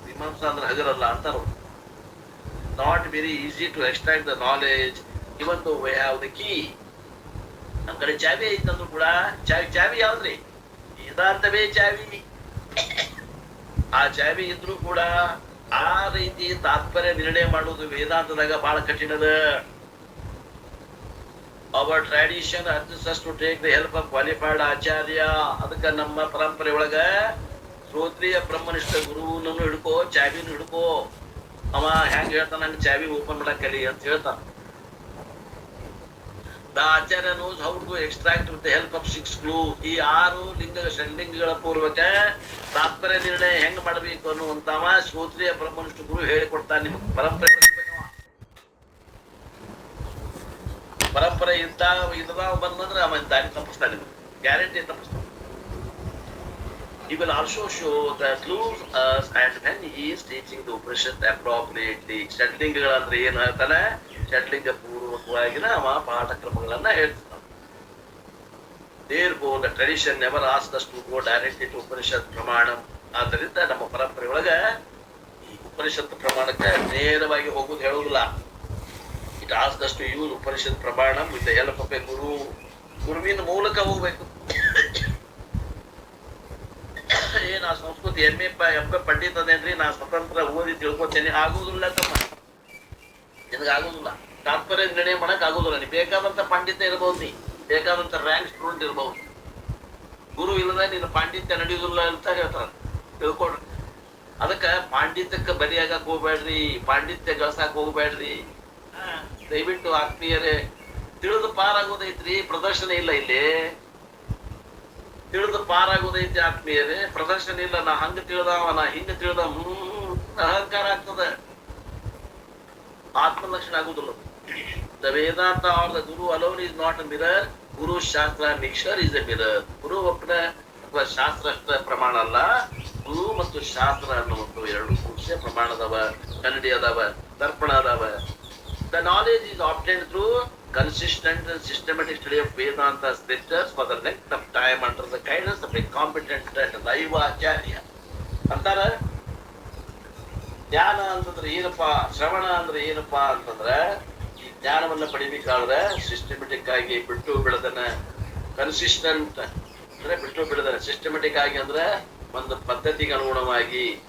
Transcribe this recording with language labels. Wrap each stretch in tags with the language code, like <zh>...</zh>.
<kn>ಮೀಮಾಂಸಾ ಅಂದ್ರೆ ಹಗರಲ್ಲ ಅಂತಾರ.</kn> <en>Not very easy to extract the knowledge even though we have the key.</en> <kn>ನಮ್ ಕಡೆ ಚಾವಿ ಐತಂದ್ರು ಕೂಡ ಚಾವಿ ಯಾವ್ದ್ರಿ? ವೇದಾಂತವೇ ಚಾವಿ. ಆ ಚಾವಿ ಇದ್ರು ಕೂಡ ಆ ರೀತಿ ತಾತ್ಪರ್ಯ ನಿರ್ಣಯ ಮಾಡುವುದು ವೇದಾಂತದಾಗ ಬಹಳ ಕಠಿಣದ.</kn> <en>Our tradition urges us to take the help of qualified acharya.</en> <kn>ಅದಕ್ಕೆ ನಮ್ಮ ಪರಂಪರೆ ಒಳಗ ಶ್ರೋತ್ರಿಯ ಬ್ರಹ್ಮನಿಷ್ಠ ಗುರುವನ್ನು ಹಿಡ್ಕೋ, ಚಾವಿನೂ ಹಿಡ್ಕೋ. ಅವ ಹೆಂಗ್ ಹೇಳ್ತಾನ ನಂಗೆ ಚಾವಿ ಓಪನ್ ಮಾಡಕ್ ಕಲಿ ಅಂತ ಹೇಳ್ತಾನ.</kn> <en>The Acharya knows how to extract with the help of 6 clues.</en> <kn>ಈ 6 ಷಡ್ಲಿಂಗಗಳ ಪೂರ್ವಕ ತಾತ್ಪರ್ಯ ನಿರ್ಣಯ ಹೆಂಗ್ ಮಾಡಬೇಕು ಅನ್ನುವಂತವ ಶ್ರೋತ್ರಿಯ ಬ್ರಹ್ಮನಿಷ್ಠ ಗುರು ಹೇಳಿಕೊಡ್ತಾನೆ. ನಿಮ್ಗೆ ಪರಂಪರೆ ಇದ್ದಾಗ ಬಂದಂದ್ರೆ ಅವ ದಾರಿ ತಪ್ಪಿಸ್ತಾನೆ, guarantee ತಪ್ಪಿಸ್ತಾನೆ.</kn> <en>He will also show the clues us and when he is teaching the Upanishad appropriately.</en> <kn>ಷಡ್ಲಿಂಗಗಳಂದ್ರೆ ಏನ್ ಹೇಳ್ತಾನೆ, ಷಡ್ಲಿಂಗ ಪೂರ್ವಕವಾಗಿನ ಅವ ಪಾಠಕ್ರಮಗಳನ್ನ ಹೇಳ್ತಾನೆ.</kn> <en>Therefore, the tradition never asked us to go directly to Upanishad Pramanam.</en> <kn>ಆದ್ದರಿಂದ ನಮ್ಮ ಪರಂಪರೆ ಒಳಗ ಈ ಉಪನಿಷತ್ ಪ್ರಮಾಣಕ್ಕೆ ನೇರವಾಗಿ ಹೋಗುದು ಹೇಳುವುದಿಲ್ಲ.</kn> <en>It asked us to use Upanishad Pramanam with the help of a guru.</en> <kn>ಗುರುವಿನ ಮೂಲಕ ಹೋಗ್ಬೇಕು. ನಾ ಸಂಸ್ಕೃತಿ ಎಮ್ಮೆ ಪಂಡಿತ ಅದೇನ್ರಿ, ನಾ ಸ್ವತಂತ್ರ ಓದಿ ತಿಳ್ಕೊತೇನೆ ಆಗುದಿಲ್ಲ ತಮ್ಮ, ನಿನಗಾಗುದಿಲ್ಲ. ತಾತ್ಪರ್ಯ ನಿರ್ಣಯ ಮಾಡಕ್ ಆಗುದಿಲ್ಲ. ನೀ ಬೇಕಾದಂತ ಪಂಡಿತ ಇರಬಹುದು, ನೀ ಬೇಕಾದಂತ ರ್ಯಾಂಕ್ ಸ್ಟೂಡೆಂಟ್ ಇರಬಹುದು. ಗುರು ಇಲ್ಲದ ನಿನ್ನ ಪಾಂಡಿತ್ಯ ನಡೆಯುವುದಿಲ್ಲ ಅಂತ ಹೇಳ್ತಾರ, ತಿಳ್ಕೊಡ್ರಿ. ಅದಕ್ಕ ಪಾಂಡಿತ್ಯಕ್ಕೆ ಬರಿಯಾಗಕ್ ಹೋಗ್ಬೇಡ್ರಿ, ಪಾಂಡಿತ್ಯ ಗಳಸಾಕ್ ಹೋಗ್ಬೇಡ್ರಿ. ದಯವಿಟ್ಟು ಆತ್ಮೀಯರೇ, ತಿಳಿದು ಪಾರಾಗೋದೈತ್ರಿ, ಪ್ರದರ್ಶನ ಇಲ್ಲ ಇಲ್ಲಿ. ತಿಳಿದು ಪಾರಾಗೋದೈತಿ ಆತ್ಮೀಯರೇ, ಪ್ರದರ್ಶನ ಇಲ್ಲ. ನಾ ಹಂಗ ತಿಳಿದವ, ನಾ ಹಿಂಗ ತಿಳಿದ, ಅಹಂಕಾರ ಆಗ್ತದ, ಆತ್ಮಲಕ್ಷಣ ಆಗುದಿಲ್ಲ.</kn> <en>The Vedanta or the Guru alone is not a mirror. Guru Shastra mixture is a mirror.</en> <kn>Guru ಒಪ್ಪನ ಅಥವಾ ಶಾಸ್ತ್ರ ಅಷ್ಟ ಪ್ರಮಾಣ ಅಲ್ಲ, ಗುರು ಮತ್ತು ಶಾಸ್ತ್ರ ಅನ್ನುವಂಥ ಎರಡು ಪುರುಷ ಪ್ರಮಾಣ ಅದಾವ, ಕನ್ನಡಿ ಅದಾವ, ದರ್ಪಣ ಅದಾವ.</kn> <en>The knowledge is obtained through consistent and systematic study of Vedanta scriptures for the length of time under the guidance of a competent and live acharya.</en> <kn>ಅಂತಾರ ಜ್ಞಾನ ಅಂತಂದ್ರೆ ಏನಪ್ಪಾ, ಶ್ರವಣ ಅಂದ್ರೆ ಏನಪ್ಪಾ ಅಂತಂದ್ರ, ಈ ಜ್ಞಾನವನ್ನ ಪಡಿಬೇಕಾದ್ರೆ ಸಿಸ್ಟಮೆಟಿಕ್ ಆಗಿ ಬಿಟ್ಟು ಬಿಡದನ, ಕನ್ಸಿಸ್ಟೆಂಟ್ ಅಂದ್ರೆ ಬಿಟ್ಟು ಬಿಡದನ, ಸಿಸ್ಟಮೆಟಿಕ್ ಆಗಿ ಅಂದ್ರೆ ಒಂದು ಪದ್ಧತಿಗೆ ಅನುಗುಣವಾಗಿ</kn>